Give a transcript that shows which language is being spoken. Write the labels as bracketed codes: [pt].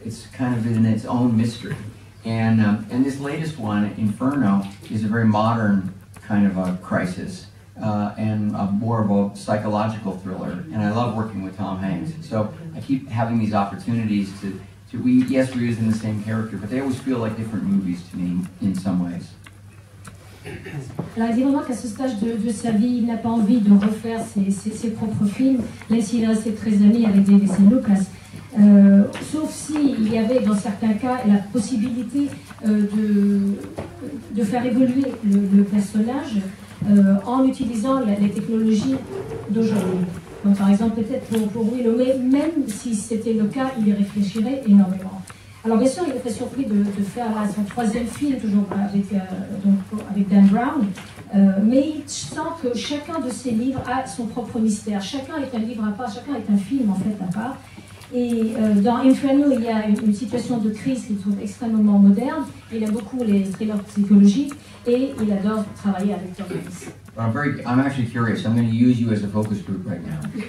[en] It's kind of in its own mystery. And this latest one, Inferno, is a very modern kind of a crisis and more of a psychological thriller. And I love working with Tom Hanks. So I keep having these opportunities we're using the same character, but they always feel like different movies to me in some ways. [fr] Alors, il dit vraiment qu'à ce stage de sa vie, il n'a pas envie de refaire ses propres films, même s'il est resté très ami avec Davis et Lucas. Sauf s'il y avait, dans certains cas, la possibilité de faire évoluer le personnage en utilisant les technologies d'aujourd'hui. Donc, par exemple, peut-être pour Willow, mais même si c'était le cas, il y réfléchirait énormément. Alors bien sûr, il était surpris de faire son 3e film, toujours avec Dan Brown, mais il sent que chacun de ses livres a son propre mystère. Chacun est un livre à part, chacun est un film en fait à part. Et dans Inferno, il y a une situation de crise qu'il trouve extrêmement moderne. Il aime beaucoup les thrillers psychologiques et il adore travailler avec Tom Hanks. [en] I'm actually curious. I'm going to use you as a focus group right now.